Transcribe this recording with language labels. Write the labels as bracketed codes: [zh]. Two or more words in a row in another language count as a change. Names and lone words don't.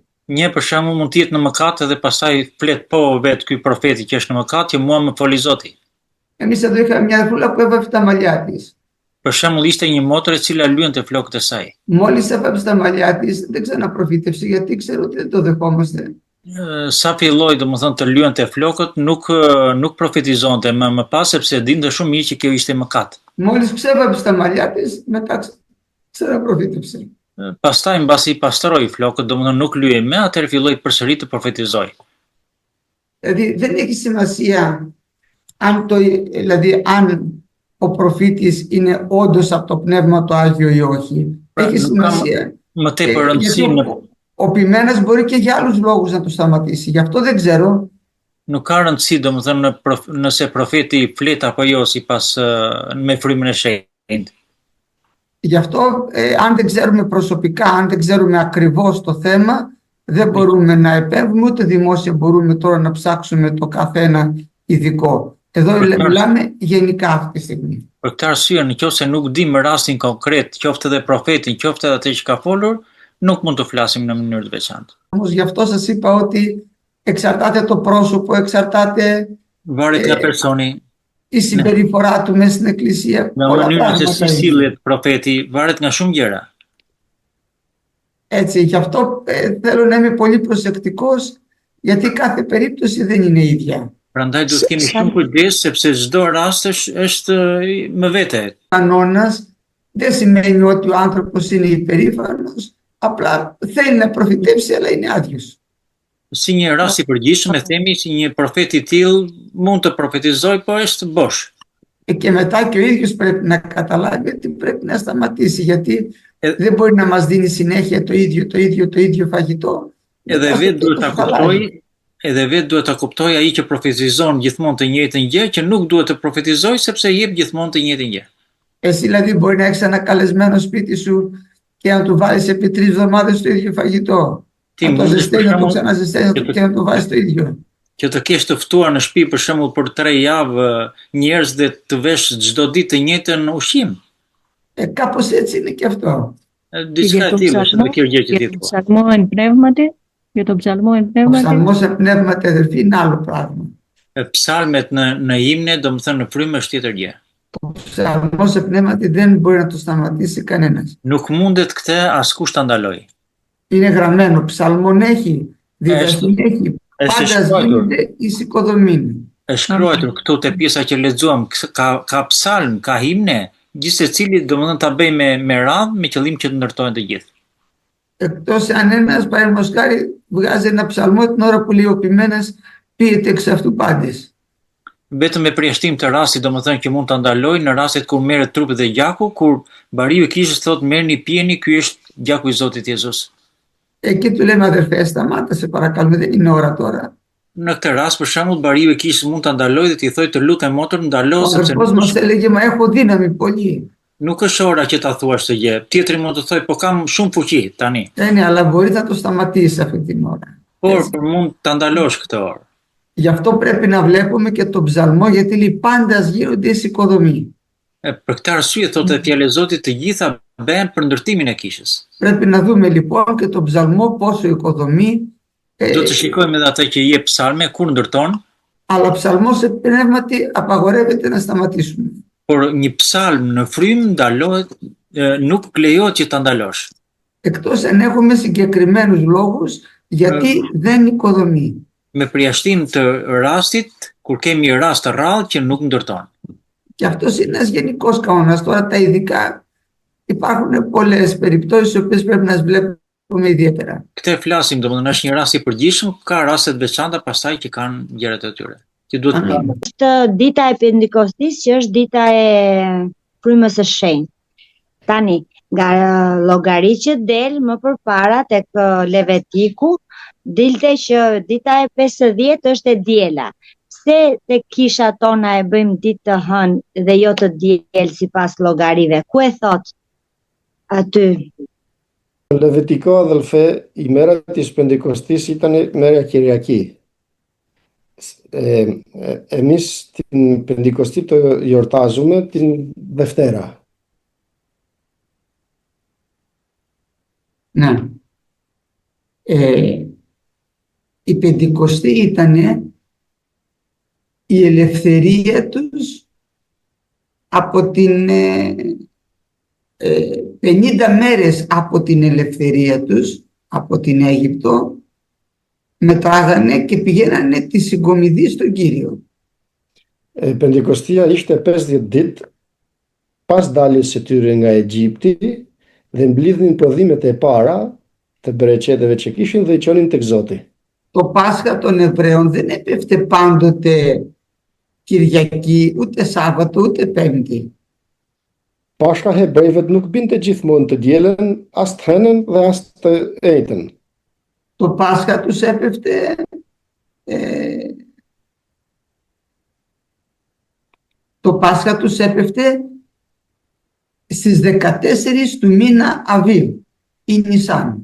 [sq] Një për shembull mund të jetë në mëkat dhe pastaj flet po vetë ky profeti që është në mëkat, që mua më foli Zoti. [el] Εμείς εδώ είχαμε μια αδερφούλα που έβαψε τα μαλλιά της. [sq] Për shembull ishte një motër e cila lyente flokët e saj. [el] Μόλις έβαψε τα μαλλιά της, δεν ξαναπροφήτευσε γιατί ξέρω ότι δεν το δεχόμαστε. [sq] Sa filloi domethënë të lyente flokët, nuk profetizonte më pas sepse dinte shumë mirë që kjo ishte mëkat. [el] Μόλις ξέβαψε τα μαλλιά της, μετά ξαναπροφήτευσε. [sq] Pastaj mbasi i pastroi flokët, domethënë nuk lyej më, atëherë filloi përsëri të profetizoj. [el] Δηλαδή δεν έχει σημασία αν ο προφήτης είναι όντως από το Πνεύμα το Άγιο ή όχι. Έχει σημασία. [sq] Më tepër rëndësinë [el] Ο ποιμένας μπορεί και για άλλους λόγους να το σταματήσει. Γι' αυτό δεν ξέρω. [sq] nuk ka rëndësi domethënë nëse profeti flet apo jo sipas me frymën e shenjtë. [el] Γι' αυτό αν δεν ξέρουμε προσωπικά, αν δεν ξέρουμε ακριβώς το θέμα, δεν μπορούμε να επέμβουμε, ούτε δημόσια μπορούμε τώρα να ψάξουμε το καθένα ειδικό. Εδώ μιλάμε γενικά αυτή τη στιγμή. [sq] Për këtë arsye, nëse nuk dim rastin konkret, qoftë edhe profetin, qoftë edhe atë që ka folur, nuk mund të flasim në mënyrë të veçantë. [el] Όμως γι' αυτό σας είπα ότι εξαρτάται το πρόσωπο, εξαρτάται [sq] Varet nga personi, [el] η συμπεριφορά του μέσα στην εκκλησία. [sq] nga mënyra se si sillet profeti, varet nga shumë gjëra. [el] Έτσι, γι' αυτό θέλω να είμαι πολύ προσεκτικός, γιατί κάθε περίπτωση δεν είναι ίδια. [sq] Prandaj duhet kemi shumë kujdes sepse çdo rast është me vete. [el] Κανόνας δεν σημαίνει ότι ο άνθρωπος είναι υπερήφανος, απλά θέλει να προφητεύσει, αλλά είναι άδειος. [sq] Si një rast i përgjithshëm e themi, si një profet i tillë mund të profetizoj, po është bosh. [el] Και μετά και ο ίδιος πρέπει να καταλάβει ότι πρέπει να σταματήσει, γιατί δεν μπορεί να μας δίνει συνέχεια το ίδιο φαγητό. [sq] Edhe vetë duhet ta kuptoj ai që profetizon gjithmonë të njëjtën gjë, që nuk duhet të profetizoj sepse jep gjithmonë të njëjtën gjë. [el] Εσύ δηλαδή μπορεί να έχεις ένα καλεσμένο σπίτι σου και να του βάλεις επί 3 εβδομάδες το ίδιο φαγητό. Να το ζεσταίνεις, να το ξαναζεσταίνεις και να του βάλεις το ίδιο. [sq] Që të kesh të ftuar në shtëpi për shembull për 3 javë njerëz dhe të vesh çdo ditë të njëjtën ushqim. [el] Κάπως έτσι είναι και αυτό. [sq] Diçka e tillë është edhe kjo gjë që ti thua. [el] Ψαλμόεν πνεύματι, για το ψαλμό εν Ο πνεύματι. ψαλμός εν πνεύματι, αδερφοί, είναι άλλο πράγμα. [sq] Psalmet në himne, domethënë në frymë është tjetër gjë. [el] Ο ψαλμός εν πνεύματι δεν μπορεί να το σταματήσει κανένας. [sq] Nuk mundet këtë askush ta ndaloj. [el] Είναι γραμμένο, ψαλμόν έχει, διδασκή έχει, πάντα γίνεται εις οικοδομήν. [sq] Është shkruar këtu te pjesa që lexuam, ka psalm, ka himne, gjithë secili domethënë ta bëj me radhë me qëllim që të ndërtohen të gjithë. [el] Εκτός αν ένας παραδείγματος χάρη βγάζει ένα ψαλμό την ώρα που λέει ο ποιμένας, πείτε εξ αυτού πάντες. [sq] vetëm me përjashtim të rastit, domethënë që mund ta ndalojnë në rastet kur merret trupi dhe gjaku, kur bariu i kishës thotë merrni pijeni, ky është gjaku i Zotit Jezus. [el] Εκεί του λέμε αδερφέ, σταμάτα σε παρακαλούμε, δεν είναι ώρα τώρα. [sq] Në këtë rast, për shembull, bariu i kishës mund ta ndalojë dhe t'i thojë të lutem motor, ndalo [el] Ο [sq] sepse [el] αδερφός μας έλεγε, μα έχω δύναμη πολύ. [sq] nuk është ora që ta thuash të gjë. Tjetri mund të thojë, po kam shumë fuqi tani. [el] Ναι, αλλά μπορεί να το σταματήσει αυτή την ώρα. [sq] Por për mund ta ndalosh këtë orë. [el] Γι' αυτό πρέπει να βλέπουμε και τον ψαλμό, γιατί λέει πάντα γίνονται εις οικοδομή. [sq] Për këtë arsye thotë e fjala e Zotit të gjitha bëhen për ndërtimin e kishës. [el] Πρέπει να δούμε λοιπόν και τον ψαλμό πόσο οικοδομή, [sq] Do të shikojmë edhe atë që jep psalme kur ndërton, [el] αλλά ψαλμό σε πνεύματι απαγορεύεται να σταματήσουμε. [sq] por një psalm në frym ndalohet, nuk lejohet që ta ndalosh. [el] Εκτός αν έχουμε συγκεκριμένους λόγους γιατί δεν οικοδομεί. [sq] Me përjashtim të rastit, kur kemi rast të rrallë që nuk ndërton. [el] Και αυτός είναι ένας γενικός κανόνας. Τώρα τα ειδικά υπάρχουν πολλές περιπτώσεις οι οποίες πρέπει να τις βλέπουμε ιδιαίτερα. [sq] Këtë flasim, domethënë është një rast i përgjithshëm, ka raste të veçanta pastaj që kanë gjërat e tyre. Që duhet të Amin. Është dita e Pentekostis, që është dita e frymës së shenjtë. Tani, nga llogari që del më përpara tek Levetiku, dilte që dita e 50 është e diela. Pse tek kisha tona e bëjmë ditë të hënë dhe jo të diel sipas llogarive? Ku e thot aty? Në Levitiko, [el] adhelfe, η μέρα της Πεντηκοστής ήταν μέρα Κυριακή. Εμείς την Πεντηκοστή το γιορτάζουμε την Δευτέρα. Ναι. Η Πεντηκοστή ήταν η ελευθερία τους από την 50 μέρες από την ελευθερία τους από την Αίγυπτο μετράγανε και πηγαίνανε τη συγκομιδή στον Κύριο. [sq] Πεντηκοστία ishte 50 ditë pas daljes së tyre nga Egjipti dhe mblidhin prodhimet e para të bereqeteve që kishin dhe i qonin tek Zoti. [el] Το Πάσχα των Εβραίων δεν έπεφτε πάντοτε Κυριακή, ούτε Σάββατο, ούτε Πέμπτη. [sq] Pashka hebrejve nuk binte gjithmonë të dielën, as të hënën dhe as të ejtën. [el] Το Πάσχα τους έπεφτε το Πάσχα τους έπεφτε στις 14 του μήνα Αβίβ ή Νισάν.